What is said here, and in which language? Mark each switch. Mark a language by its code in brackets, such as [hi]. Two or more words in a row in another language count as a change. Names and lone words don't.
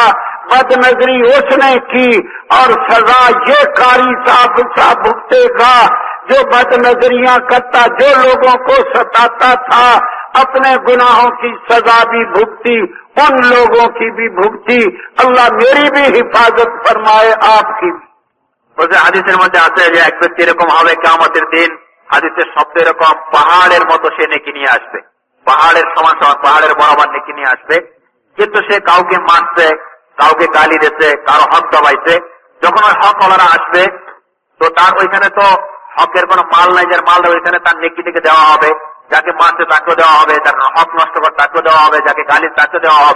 [ur] بد نظری اس نے کی اور سزا یہ قاری صاحب بھگتے گا جو بد نظریاں کرتا، جو لوگوں کو ستاتا تھا، اپنے گناہوں کی سزا بھی بھگتی، ان لوگوں کی بھی بھگتی. اللہ میری بھی حفاظت فرمائے، آپ کی بھی. [bn] বলছে হাদিসের মধ্যে আছে যে এক ব্যক্তি এরকম হবে কিয়ামতের দিন, হাদিসের শব্দ এরকম, পাহাড়ের মতো সে নেকি নিয়ে আসবে, পাহাড়ের সমান সমান, পাহাড়ের বরাবর নেকি নিয়ে আসবে, কিন্তু সে কাউকে মারছে, কাউকে গালি দিচ্ছে, কারো হক দবাইছে. যখন ওই হক ওয়ালারা আসবে তো তার ওইখানে তো হকের কোনো মাল নাই, যার মাল দেবে ওইখানে তার নেকি থেকে দেওয়া হবে, যাকে মারছে তাকেও দেওয়া হবে, যার হক নষ্ট করে তাকেও দেওয়া হবে, যাকে গালি তাকে দেওয়া হবে.